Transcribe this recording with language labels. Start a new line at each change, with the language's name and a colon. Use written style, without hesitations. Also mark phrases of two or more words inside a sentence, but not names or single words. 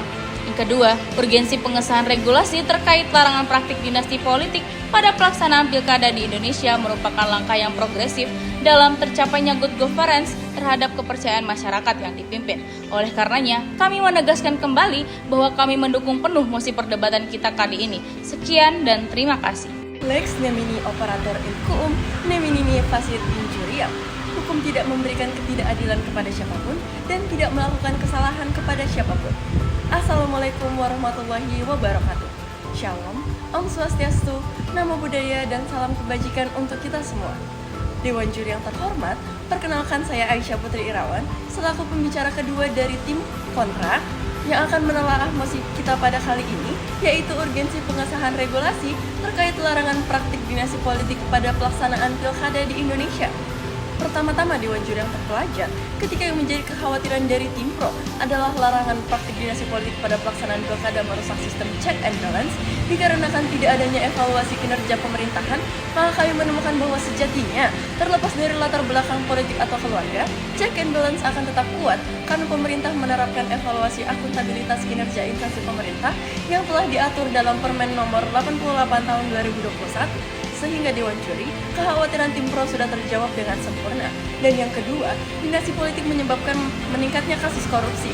Indonesian: Yang kedua, urgensi pengesahan regulasi terkait larangan praktik dinasti politik pada pelaksanaan pilkada di Indonesia merupakan langkah yang progresif dalam tercapainya
English: good governance
Indonesian: terhadap kepercayaan masyarakat yang dipimpin. Oleh karenanya, kami menegaskan kembali bahwa kami mendukung penuh mosi perdebatan kita kali ini. Sekian dan terima kasih.
Latin: Lex nemini operator in quum nemini facit injuriam.
Indonesian: Hukum tidak memberikan ketidakadilan kepada siapapun dan tidak melakukan kesalahan kepada siapapun.
Arabic: السلام عليكم ورحمة الله وبركاته.
Indonesian: Shalom,
Sanskrit: ॐ स्वस्त्यस्तु,
Pali: Namo Buddhaya,
Indonesian: dan salam kebajikan untuk kita semua. Dewan Juri yang terhormat, perkenalkan saya Aisyah Putri Irawan, selaku pembicara kedua dari tim Kontra yang akan menelaah mosi kita pada kali ini, yaitu urgensi pengesahan regulasi terkait larangan praktik dinasti politik pada pelaksanaan pilkada di Indonesia. Pertama-tama Dewan Juri yang terpelajar, ketika yang menjadi kekhawatiran dari tim pro adalah larangan praktik dinasti politik pada pelaksanaan pilkada merusak sistem
English: check and balance,
Indonesian: dikarenakan tidak adanya evaluasi kinerja pemerintahan, maka kami menemukan bahwa sejatinya, terlepas dari latar belakang politik atau keluarga,
English: check and balance
Indonesian: akan tetap kuat karena pemerintah menerapkan evaluasi akuntabilitas kinerja instansi pemerintah yang telah diatur dalam Permen nomor 88 tahun 2021. Sehingga Dewan Juri, kekhawatiran tim pro sudah terjawab dengan sempurna. Dan yang kedua, dinasti politik menyebabkan meningkatnya kasus korupsi.